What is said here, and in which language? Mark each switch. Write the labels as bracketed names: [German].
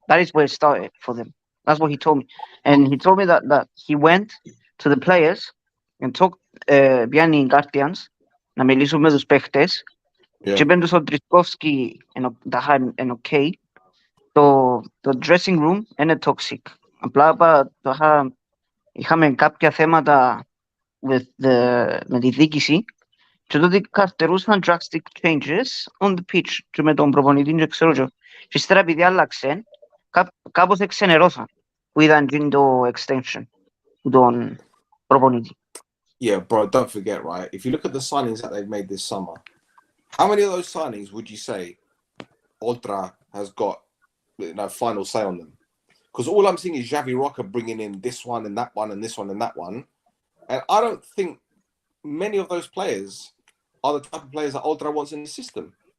[English] That is where it started for them. That's what he told me. And he told me that he went to the players and talked Bianni Guardians, [Greek] να μιλήσουμε με τους παίχτες και είπαν τους ο Τρισκόφσκι είναι ok. Το dressing room είναι toxic. Απλά είχαμε κάποια θέματα με τη διοίκηση και τότε καρτερούσαν [English] drastic changes on the pitch [Greek] και με τον προπονητή και ξέρω και ύστερα επειδή άλλαξε κάπως εξενερώθαν που είδαν το extension του τον προπονητή. [English] Yeah, bro, don't forget, right? If you look at the signings that they've made this summer, how many of those signings would you say Oltra has got final say on them? Because all I'm seeing is Xavi Roca bringing in this one and that one and this one and that one. And I don't think many of those players are the type of players that Oltra wants in the system.